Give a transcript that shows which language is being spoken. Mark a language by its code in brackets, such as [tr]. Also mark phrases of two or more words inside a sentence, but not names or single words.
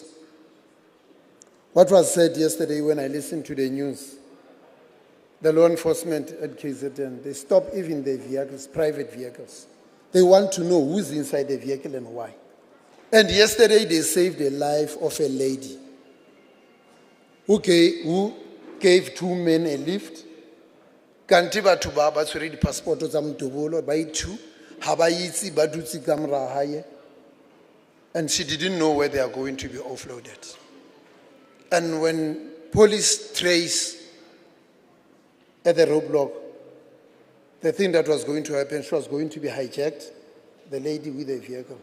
[en] What was said yesterday when I listened to the news, the law enforcement at KZN, they stop even the vehicles, private vehicles. They want to know who's inside the vehicle and why. And yesterday they saved the life of a lady who gave 2 men a lift. [tn] Kanti batho ba ba tshwere di-passport tsa motobolo ba ithu ha ba itse ba dutse ka mora hae, [en] and she didn't know where they are going to be offloaded. And when police trace at the roadblock. The thing that was going to happen, she was going to be hijacked, the lady with the vehicle.